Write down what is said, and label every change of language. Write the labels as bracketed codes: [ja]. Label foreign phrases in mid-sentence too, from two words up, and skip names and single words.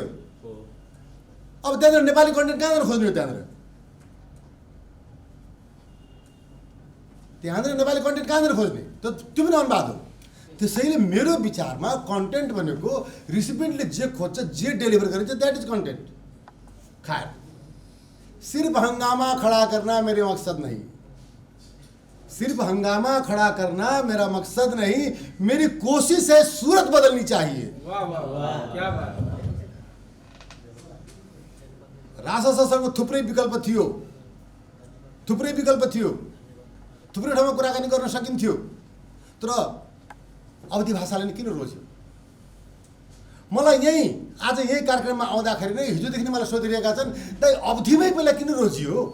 [ne] अब त्यहाँनिर नेपाली कन्टेन्ट कहाँनिर खोज्ने हो? त्यहाँनिर नेपाली कन्टेन्ट कहाँनिर खोज्ने? त्यो पनि अनुवाद हो। त्यसैले मेरो विचारमा कन्टेन्ट भनेको रिसिपेन्टले जे खोज्छ, जे डेलिभर गरिन्छ [en] that is content. [hi] खैर, सिर्फ हंगामा खड़ा करना मेरे मकसद नहीं, सिर्फ हंगामा खड़ा करना मेरा मकसद नहीं, मेरी कोशिश है सूरत बदलनी चाहिए। वाह वाह वाह, क्या बात। [ne] राजशासनसँग थुप्रै विकल्प थियो, थुप्रै ठाउँमा कुराकानी गर्न सकिन्थ्यो, तर अवधि भाषाले नि किन रोज्यो? मलाई आज यही कार्यक्रममा आउँदाखेरि नै हिजोदेखि नै मलाई सोधिरहेका छन्, दाइ अवधिमै पहिला किन रोजियो?